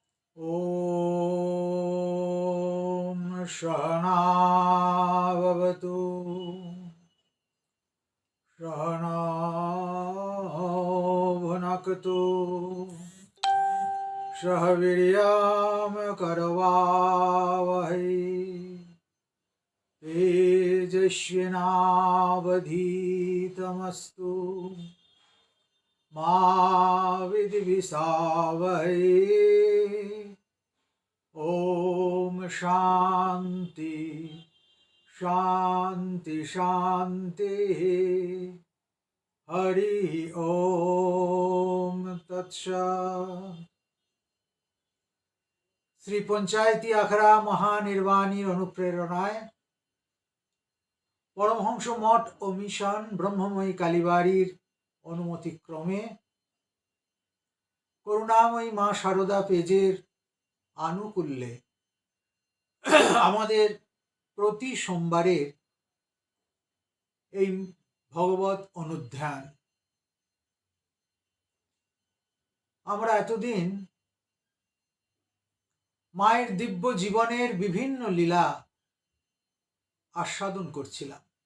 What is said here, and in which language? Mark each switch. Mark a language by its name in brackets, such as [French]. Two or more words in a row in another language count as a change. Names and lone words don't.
[Sanskrit] ॐ सहनाववतु सहनौ भुनक्तु सह वीर्यं करवावहै तेजस्विनावधीतमस्तु मा विद्विषावहै। ओम शांति शांति शांति। हरि ओम तत्सत्। [Bangla] শ্রী পঞ্চায়েতি আখড়া মহানির্বাণীর অনুপ্রেরণায় পরমহংস মঠ ও মিশন ব্রহ্মময়ী কালীবাড়ির অনুমতিক্রমে করুণাময়ী মা শারদা পেজের আনুকূল্যে আমাদের প্রতি সোমবারের এই ভগবত অনুধ্যান আমরা এতদিন মায়ের দিব্য জীবনের বিভিন্ন লীলা আস্বাদন করছিলাম।